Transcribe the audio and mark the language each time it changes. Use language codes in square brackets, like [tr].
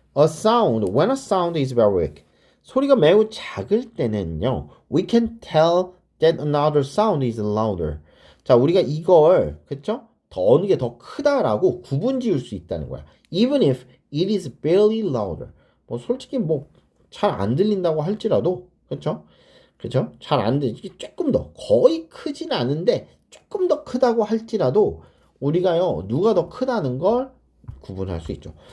[en] when a sound is very weak. [ko] 소리가 매우 작을 때는요. [en] We can tell that another sound is louder. [ko] 자, 우리가 이걸 그쵸? 더 어느 게 더 크다라고 구분 지을 수 있다는 거야. [en] Even if it is barely louder. [ko] 뭐 솔직히 뭐 잘 안 들린다고 할지라도 그쵸? 잘 안 들리지 조금 더 거의 크진 않은데 조금 더 크다고 할지라도 우리가요 누가 더 크다는 걸 구분할 수 있죠.